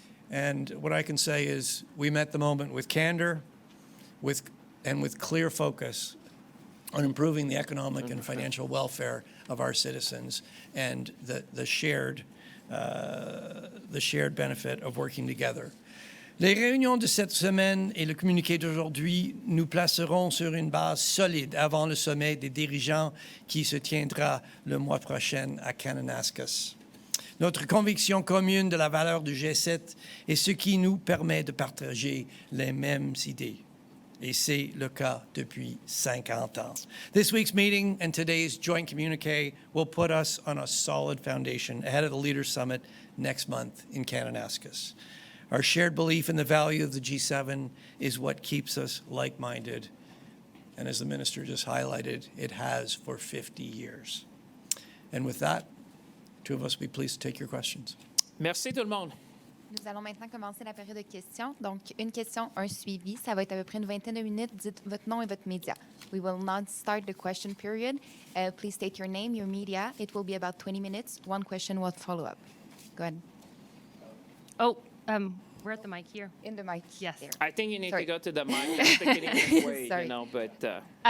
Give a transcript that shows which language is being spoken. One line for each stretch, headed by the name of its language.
English: And what I can say is we met the moment with candor and with clear focus on improving the economic and financial welfare of our citizens and the shared benefit of working together.
French: Les réunions de cette semaine et le communiqué d'aujourd'hui nous placeront sur une base solide avant le sommet des dirigeants qui se tiendra le mois prochain à Kananaskis. Notre conviction commune de la valeur du G7 est ce qui nous permet de partager les mêmes idées. Et c'est le cas depuis 50 ans.
English: This week's meeting and today's joint communique will put us on a solid foundation ahead of the Leaders' Summit next month in Kananaskis. Our shared belief in the value of the G7 is what keeps us like-minded. And as the minister just highlighted, it has for 50 years. And with that, two of us will be pleased to take your questions.
French: Merci tout le monde. Nous allons maintenant commencer la période de questions. Donc, une question, un suivi. Ça va être à peu près une vingtaine de minutes. Dites votre nom et votre média.
English: We will not start the question period. Please state your name, your media. It will be about 20 minutes. One question will follow up. Go ahead. Oh, we're at the mic here. In the mic. Yes. There. I think you need Sorry. to go to the mic. That's the Canadian way, Sorry. but...